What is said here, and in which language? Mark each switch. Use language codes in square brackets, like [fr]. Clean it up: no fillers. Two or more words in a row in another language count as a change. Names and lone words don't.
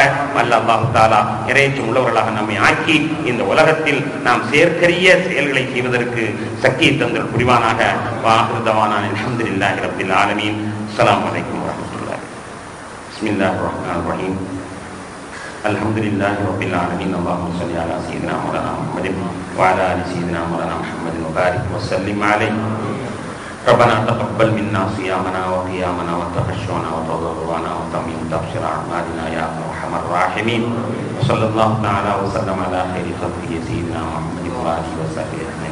[ta] அல்லாஹ் தஆலா இறையச்சம் உள்ளவர்களாக நம்மை ஆக்கி இந்த உலகத்தில் நாம் செயற்கரிய செயல்களை செய்வதற்கு சக்தியை தந்தல் புரிவானாக. [ar] وآخر دعوانا الحمد لله رب العالمين. السلام عليكم ورحمة الله. بسم الله الرحمن الرحيم. الحمد لله رب العالمين. اللهم صل على سيدنا مولانا محمد وعلى آل سيدنا مولانا محمد وبارك وسلم عليه. ربنا تقبل منا صيامنا وقيامنا وتخشعنا وتضرعنا وتميم تبشر أعمالنا يا أرحم الراحمين. وصلى الله تعالى وسلم على خير خلقه سيدنا محمد وآله وصحبه أجمعين.